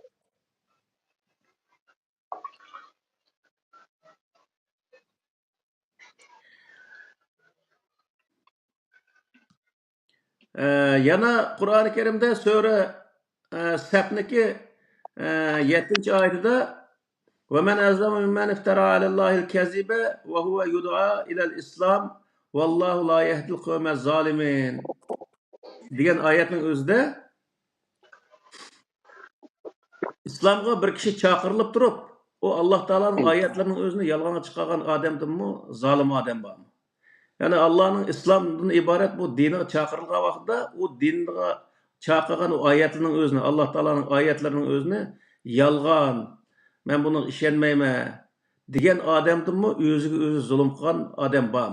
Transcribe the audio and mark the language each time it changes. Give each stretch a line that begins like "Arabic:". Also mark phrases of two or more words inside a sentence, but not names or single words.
Uzbek: Yana Qur'oni Karimda sura Safniki 7-oyatida
Arabic: وَمَنْ أَظْلَمُ مِمَّنِ افْتَرَى عَلَى اللّٰهِ الْكَذِبَ وَهُوَ يُدْعَى إِلَى الْإِسْلَامِ وَاللّٰهُ لَا يَهْدِي الْقَوْمَ الظَّالِمِينَ
Uzbek: degan oyatning o'zida islomga bir kishi chaqirilib turib, u Alloh taolaning oyatlarining o'zini yolg'onga chiqargan odamdimi, zolim odam bormi? Ya'ni Allohning islomdan iborat bu dinga chaqirilgan vaqtda u dinga chaqirgan o oyatlarning o'zini, Alloh taolaning oyatlarining o'zini yolg'on, men buni ishonmayman degan odamdimi, o'ziga o'zi zulm qilgan odam bormi?